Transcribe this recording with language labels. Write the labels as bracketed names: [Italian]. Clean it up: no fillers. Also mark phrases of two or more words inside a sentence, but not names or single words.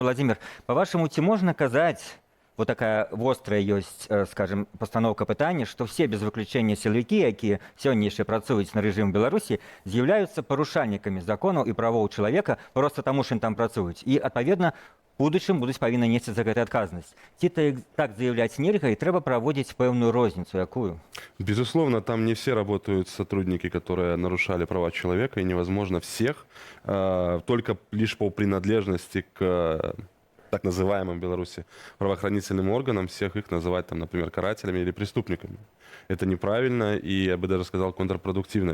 [Belarusian] Владимир, по-вашаму, ці можна казаць, вот такая вострая ёсць, скажем, пастаноўка пытання, што все без выключэння сілавікі, якія сёння яшчэ працуюць на рэжым Беларусі, з'яўляюцца парушальнікамі законаў і правоў чалавека проста таму, што ім там працуюць. І, адпаведна, у будучым будуць павінны несці за гэта адказнасць. Ці так заявляць нельга, і трэба праводзіць пэўную розніцу, якую? [Russian] Безусловно, там не все работают сотрудники, которые нарушали права человека, и невозможно всех только лишь по принадлежности к так называемым в Беларуси правоохранительным органам, всех их называть, там, например, карателями или преступниками. Это неправильно и, я бы даже сказал, контрпродуктивно.